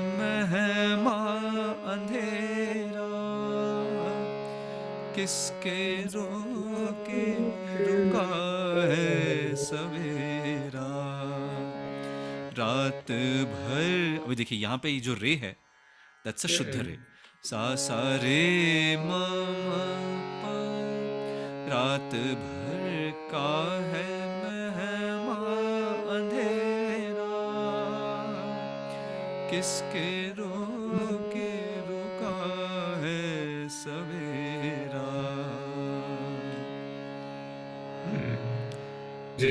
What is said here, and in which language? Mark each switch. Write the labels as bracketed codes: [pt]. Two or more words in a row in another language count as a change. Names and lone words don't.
[hi] मेहमा अंधेरा, किसके रोके रुका है सवेरा, रात भर। अभी देखिए यहाँ पे ये जो रे है, [en] that's a [hi] शुद्ध रे, सा सा रे म म प, रात भर का है मेहमा अंधेरा, किसके रोके रुका है सवेरा। तो